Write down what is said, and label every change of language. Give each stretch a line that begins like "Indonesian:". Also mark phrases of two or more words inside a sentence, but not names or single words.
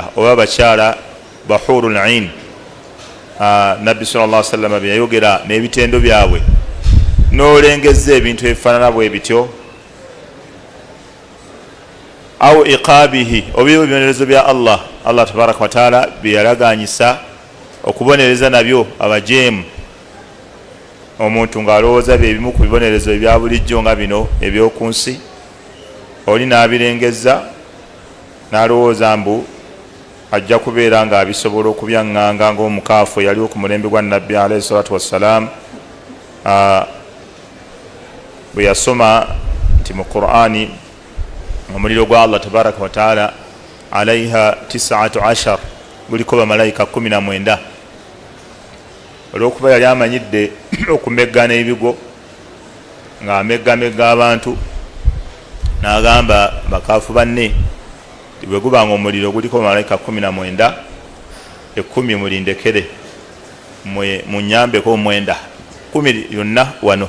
Ganda: Oba bakyala bahurul ain nabbi
Arabic: صلى الله عليه وسلم
Ganda: bye yayogera n'ebitendo byabwe n'olengeza ebintu ebifaanana bwe bityo.
Arabic: أو عقابه
Ganda: oba ebibonerezo bya
Arabic: الله تبارك وتعالى
Ganda: bye yalaganyisa okubonereza nabyo abajeemu. Omuntu ng'alowooza byebimu ku bibonerezo ebya bulijjo nga bino eby'oku nsi, oli n'abirengeza n'alowooza mbu ajja kubeera ng'abisobola okubyaŋŋanga ng'omukaafu yaliwo ku mulembe gwa nabbi
Arabic: عليه الصلاة والسلام
Ganda: bwe yasoma nti mu Qur'ani omuliro gwa
Arabic: الله تبارك وتعالى عليها
Ganda: 19 guliko bamalayika 19. Olw'okuba yali amanyidde okumeggana ebigo ng'ameggamegga abantu, n'agamba bakaafu banne bwe gubanga omuliro guliko bamalayika 19, 10 mulindekere munyambeko 9, 10 yonna wano.